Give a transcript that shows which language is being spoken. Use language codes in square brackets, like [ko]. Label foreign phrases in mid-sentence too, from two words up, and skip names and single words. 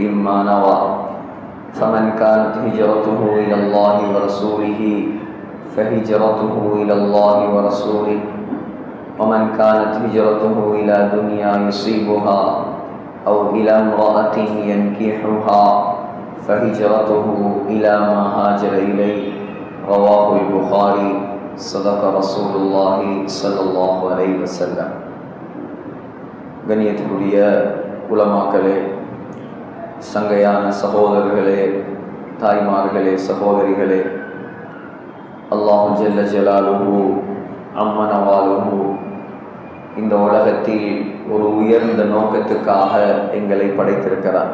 [ar] ما نوى فمن كانت هجرته إلى الله ورسوله فهجرته إلى الله ورسوله ومن كانت هجرته إلى دنيا يصيبها أو إلى امرأة ينكحها فهجرته إلى ما هاجر إليه رواه البخاري صدق رسول الله صلى الله عليه وسلم. [ta] கண்ணியத்துக்குரிய உலமாக்களே, சங்கையான சகோதரர்களே, தாய்மார்களே, சகோதரிகளே, [ar] الله جل جلاله عم نواله [ta] இந்த உலகத்தில் ஒரு உயர்ந்த நோக்கத்துக்காக எங்களை படைத்திருக்கிறார்.